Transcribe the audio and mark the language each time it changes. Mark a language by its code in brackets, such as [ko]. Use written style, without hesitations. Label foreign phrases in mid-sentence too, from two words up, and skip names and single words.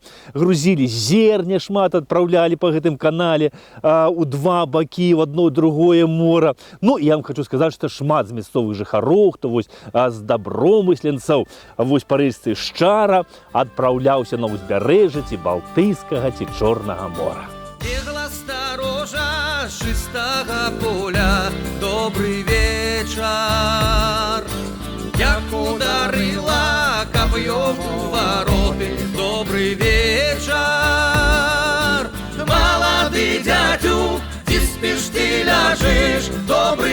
[be] Грузілі зерне, шмат адпраўлялі па гэтым канале у два бакі, [ru] в одно другое [be] мора. Ну, я вам хочу сказаць, што шмат з мясцовых жыхароў, хто вось з добромысленцаў, вось па рэчцы Шчара адпраўляўся на ўзбярэжжа ці Балтыйскага, ці Чорнага мора. [uk] Бегла сторожа з чистого поля, добрый вечер. Як ударила копьем у вороты, добрый вечер. Молодый дядю, ты спишь, ты ляжешь,